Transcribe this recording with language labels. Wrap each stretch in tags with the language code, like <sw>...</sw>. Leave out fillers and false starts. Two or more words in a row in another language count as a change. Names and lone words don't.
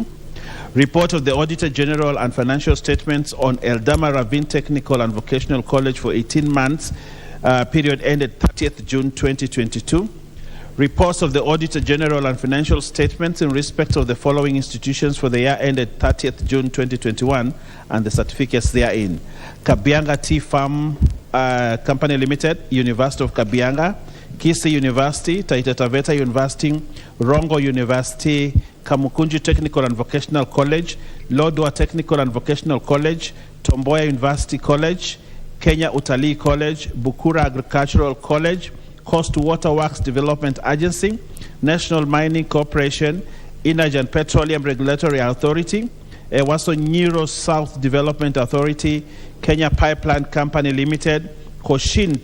<en>Report of the Auditor General and financial statements on Eldama Ravine Technical and Vocational College for 18 months, period ended 30th June 2022. Reports of the Auditor General and financial statements in respect of the following institutions for the year ended 30th June 2021 and the certificates therein. Kabianga Tea Farm Company Limited, University of Kabianga, Kisii University, Taita Taveta University, Rongo University, Kamukunji Technical and Vocational College, Lodwar Technical and Vocational College, Tomboya University College, Kenya Utalii College, Bukura Agricultural College, Coast Water Works Development Agency, National Mining Corporation, Energy and Petroleum Regulatory Authority, Ewaso Nyiro South Development Authority, Kenya Pipeline Company Limited, Koshin</en>